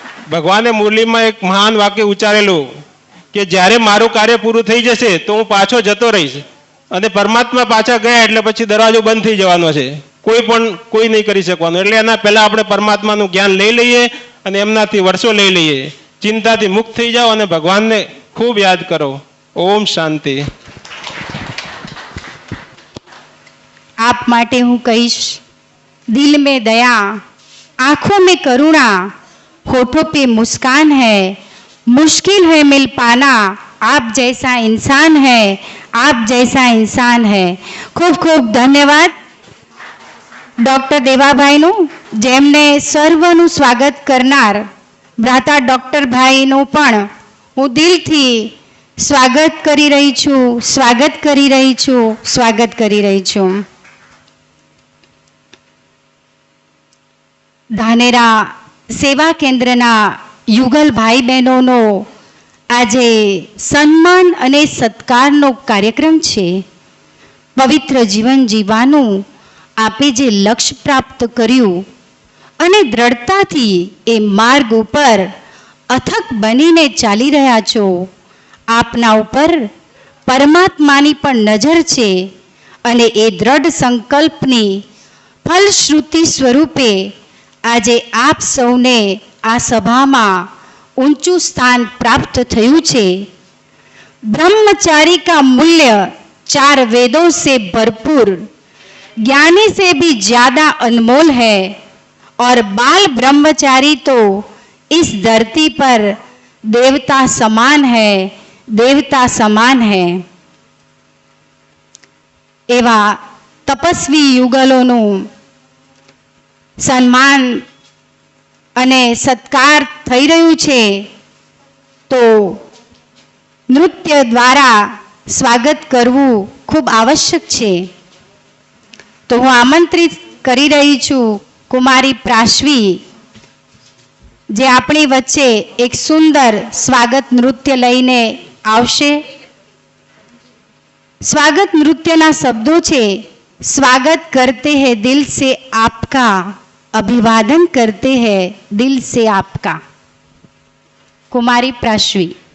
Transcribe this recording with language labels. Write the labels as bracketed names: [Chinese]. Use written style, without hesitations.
[Gujarati] ભગવાને મુરલીમાં એક મહાન વાક્ય ઉચ્ચારેલું કે જ્યારે મારું કાર્ય પૂરું થઈ જશે તો હું પાછો જતો રહીશ, અને પરમાત્મા પાછા ગયા એટલે પછી દરવાજો બંધ થઈ જવાનો છે, કોઈ નહીં કરી શકવાનું. એટલે એના પહેલા આપણે પરમાત્માનું જ્ઞાન લઈ લઈએ અને એમનાથી વર્ષો લઈ લઈએ. ચિંતાથી મુક્ત થઈ જાઓ અને ભગવાનને ખૂબ યાદ કરો. ઓમ શાંતિ. आप माटे हूँ कहीश, [Hindi] दिल में दया, आंखों में करुणा, होठों पे मुस्कान है, मुश्किल है मिल पाना, आप जैसा इंसान है, आप जैसा इंसान है. [Gujarati] खूब खूब धन्यवाद डॉक्टर देवाभाईનું, જેમને સર્વનું સ્વાગત કરનાર ભ્રાતા ડૉક્ટર ભાઈનું પણ હું દિલથી સ્વાગત કરી રહી છું, સ્વાગત કરી રહી છું, સ્વાગત કરી રહી છું. ધાનેરા સેવા કેન્દ્રના યુગલ ભાઈ બહેનોનો આજે સન્માન અને સત્કારનો કાર્યક્રમ છે. પવિત્ર જીવન જીવવાનું આપે જે લક્ષ્ય પ્રાપ્ત કર્યું અને દ્રઢતાથી એ માર્ગ ઉપર અથક બનીને ચાલી રહ્યા છો, આપના ઉપર પરમાત્માની પણ નજર છે. અને એ દ્રઢ સંકલ્પની ફલશ્રુતિ સ્વરૂપે આજે આપ સૌને આ સભામાં ઊંચું સ્થાન પ્રાપ્ત થયું છે. [Hindi] ब्रह्मचारी का मूल्य 4 वेदों से भरपूर, ज्ञानी से भी ज्यादा अनमोल है, और बाल ब्रह्मचारी तो इस धरती पर देवता समान है, देवता समान है. [Gujarati] એવા તપસ્વી યુગલોનું સન્માન અને સત્કાર થઈ રહ્યું છે, તો નૃત્ય દ્વારા સ્વાગત કરવું ખૂબ આવશ્યક છે. તો હું આમંત્રિત કરી રહી છું કુમારી પ્રાશ્વી, જે આપણી વચ્ચે એક સુંદર સ્વાગત નૃત્ય લઈને આવશે. સ્વાગત નૃત્યના શબ્દો છે, [Hindi] स्वागत करते हैं दिल से आपका, [Gujarati] अभिवादन करते हैं दिल से आपका. [Hindi] कुमारी प्राश्वी.